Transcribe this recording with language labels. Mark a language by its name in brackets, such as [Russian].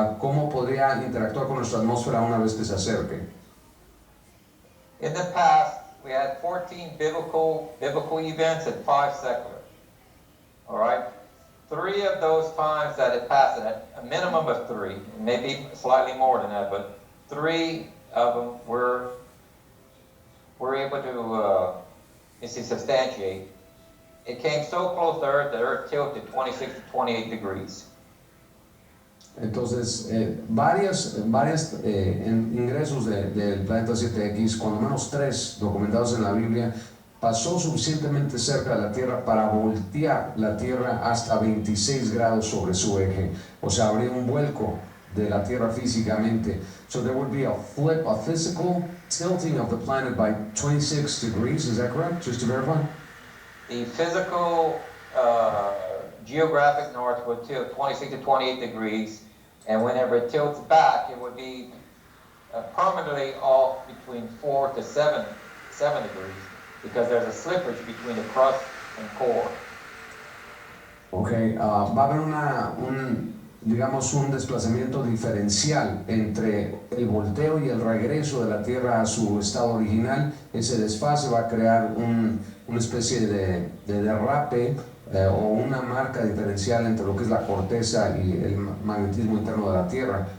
[Spanish] ¿Cómo podría interactuar con nuestra atmósfera una vez que se acerque? [English] In the past, we had 14 biblical events and 5 secular. All right? 3 of those times that it passed, a minimum of 3, maybe slightly more than that, but 3 of them were able to substantiate. It came so close to Earth that Earth tilted 26 to 28 degrees. [Spanish] Entonces, varios ingresos del planeta 7X, cuando menos 3 documentados en la Biblia, pasó suficientemente cerca de la Tierra para voltear la Tierra hasta 26 grados sobre su eje. O sea, habría un vuelco de la Tierra físicamente. [English] So there would be a flip, a physical tilting of the planet by 26 degrees. Is that correct? Just to verify? The physical geographic north would tilt 26 to 28 degrees. And whenever it tilts back, it would be permanently off between 4 to 7 degrees, because there's a slippage between the crust and core. [Spanish] Ok, va a haber un desplazamiento diferencial entre el volteo y el regreso de la Tierra a su estado original. Ese desfase va a crear una especie de derrape o una marca diferencial entre lo que es la corteza y el magnetismo interno de la Tierra.